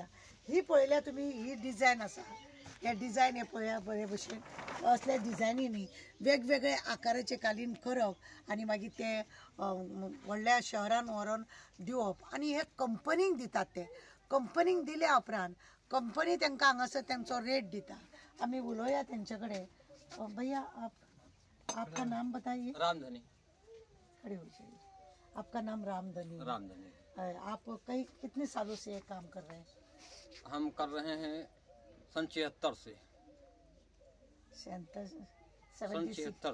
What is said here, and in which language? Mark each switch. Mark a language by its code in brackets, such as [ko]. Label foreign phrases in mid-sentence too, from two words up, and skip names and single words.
[kok] ही पळयल्यार तुमी ही डिजायन आसा हे डिजायन हे पळया बरे भशेन असल्या डिजायनीनी वेगवेगळे आकाराचे कालीन करप आनी मागीर ते व्हडल्या शहरान व्हरोन दिवप आनी हे कंपनीक दितात ते कंपनीक दिल्या उपरांत कंपनी तांकां हांगासर तेंचो रेट दिता। आमी उलोवया तेंचे कडेन। [hi] भैया आपका नाम बताइए। रामधनी। खड़े हो जाइए। आपका नाम रामधनी। रामधनी। आप कई कितने सालों से ये काम कर रहे हैं? हम कर रहे हैं सन 76 से। 76